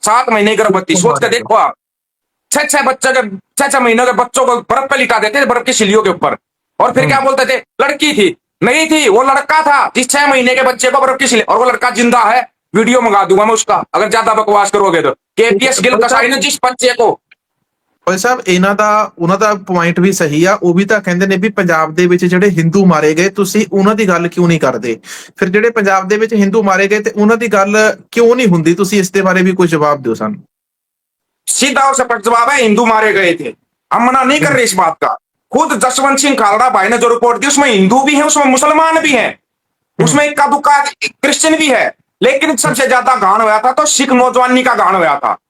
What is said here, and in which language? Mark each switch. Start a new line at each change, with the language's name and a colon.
Hindi: 7 महीने की गर्भवती, सोच के देखो आप। 6 महीनों के बच्चों को बर्फ पे लिटा देते थे, बर्फ की सिलियों के ऊपर। और फिर क्या बोलते थे? लड़की थी, नहीं थी, वो लड़का था जिस 6 महीने के बच्चे को बर्फ की सिली, और वो लड़का जिंदा है। वीडियो मंगा दूंगा मैं उसका, अगर ज्यादा बकवास करोगे तो। केपीएस गिल कसाई ने जिस बच्चे को,
Punjabi: ਭਾਈ ਸਾਹਿਬ ਉਹਨਾਂ ਦਾ ਪੁਆਇੰਟ ਵੀ ਸਹੀ ਆ। ਉਹ ਵੀ ਤਾਂ ਕਹਿੰਦੇ ਨੇ ਵੀ ਪੰਜਾਬ ਦੇ ਵਿੱਚ ਜਿਹੜੇ ਹਿੰਦੂ ਮਾਰੇ ਗਏ, ਤੁਸੀਂ ਉਹਨਾਂ ਦੀ ਗੱਲ ਕਿਉਂ ਨਹੀਂ ਕਰਦੇ? ਫਿਰ ਜਿਹੜੇ ਪੰਜਾਬ ਦੇ ਵਿੱਚ ਹਿੰਦੂ ਮਾਰੇ ਗਏ ਤੇ ਉਹਨਾਂ ਦੀ ਗੱਲ ਕਿਉਂ ਨਹੀਂ ਹੁੰਦੀ? ਤੁਸੀਂ ਇਸ ਦੇ ਬਾਰੇ ਵੀ ਕੋਈ ਜਵਾਬ ਦਿਓ ਸਾਨੂੰ।
Hindi: सीधा और सपट जवाब है, हिंदू मारे गए थे, हम मना नहीं कर रहे इस बात का। खुद जसवंत सिंह खालड़ा भाई ने जो रिपोर्ट दी, उसमें हिंदू भी है, उसमें मुसलमान भी है, उसमें इक्का दुक्का क्रिश्चियन भी है। लेकिन सबसे ज्यादा गान हुआ था तो सिख नौजवानी का गान हुआ था।